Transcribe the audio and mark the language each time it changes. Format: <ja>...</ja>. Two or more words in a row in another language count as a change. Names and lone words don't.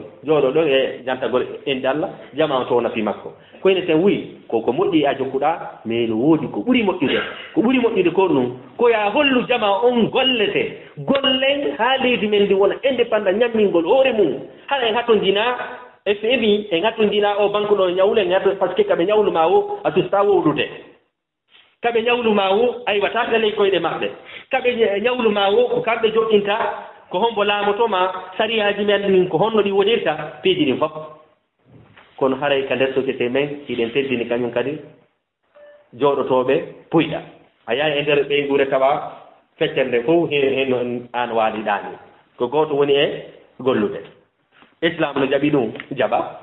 <ff>jooɗo ɗo e jantagol inde Allah jama to nafi makko koyne sen wuyi koko moƴƴi a jokkuɗa mais no woodi ko ɓuri moƴƴude ko ɗum ko ya hollu jama on gollete gollen ha leydi men ndi wona indépendant ñammingol hoore mum hara en hatto jina FMI en hatto jina o banque ɗo ñawle en hatto</ff> <fr>par ce que</fr> <ff>kaɓe ñawluma o a susta wowlude kaɓe ñawluma o aywata ley koyɗe maɓɓe kaɓe ñawluma o ko kamɓe joɗɗinta ko hombo laamotoma sariyaji men min ko honno ɗi wonirta piiji ɗin fof kono haray ka nder société men iɗen teddini kañum kadi jooɗotoɓe puyɗa a yahi e nder ɓeygure tawa feccere nde fof hen an waaliɗani ko goto woni e gollude islam no jaɓi ɗum jaɓa</ff>